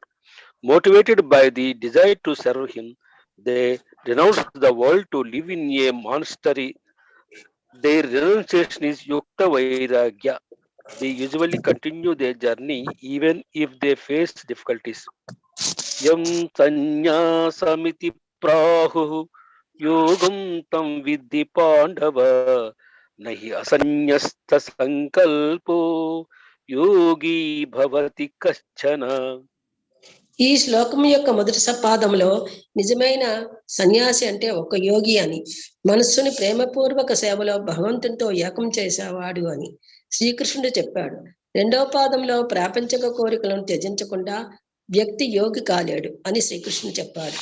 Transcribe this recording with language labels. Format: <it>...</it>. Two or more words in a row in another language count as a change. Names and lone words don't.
<en>Motivated by the desire to serve Him, they renounce the world to live in a monastery, their renunciation is</en> <sa>युक्त वैराग्य.</sa> <en>They usually continue their journey even if they face difficulties.</en> <sa>यं संन्यासमिति प्राहु योगं तं विद्धि पाण्डव नहि असंन्यस्त संकल्पो योगी भवति कश्चन.</sa> <te>ఈ శ్లోకం యొక్క మొదటి పాదంలో నిజమైన సన్యాసి అంటే ఒక యోగి అని, మనస్సుని ప్రేమపూర్వక సేవలో భగవంతునితో ఏకం చేసేవాడు అని శ్రీకృష్ణుడు చెప్పాడు. రెండవ పాదంలో ప్రాపంచిక కోరికలను త్యజించకుండా వ్యక్తి యోగి కాలేడు అని శ్రీకృష్ణుడు చెప్పాడు.</te>